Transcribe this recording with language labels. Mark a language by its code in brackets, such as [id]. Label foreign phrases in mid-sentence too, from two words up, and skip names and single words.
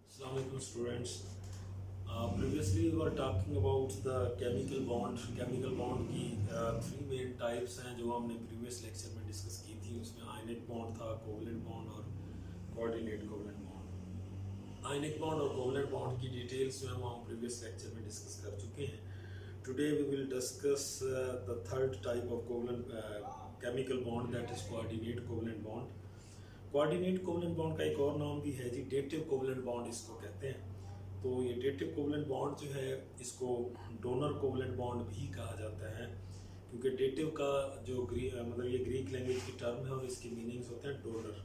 [en] Assalamualaikum students. Previously we were talking about the chemical bond. Chemical bond की three main types [hi] हैं जो हमने [en] previous lecture में discuss [hi] की थी. [en] उसमें ionic bond था, covalent bond और coordinate covalent bond. Ionic bond [hi] और [en] covalent bond [hi] की details जो हम [en] previous lecture [hi] में discuss कर चुके हैं. [en] Today we will discuss the third type of covalent chemical bond, that is coordinate covalent bond. coordinate covalent bond [hi] का एक और नाम भी है जी, [en] dative covalent bond [hi] इसको कहते हैं. तो ये [en] dative covalent bond [hi] जो है इसको [en] donor covalent bond [hi] भी कहा जाता है, क्योंकि डेटिव का जो मतलब ये [en] Greek language [hi] की टर्म है और इसके मीनिंग्स होते हैं डोनर.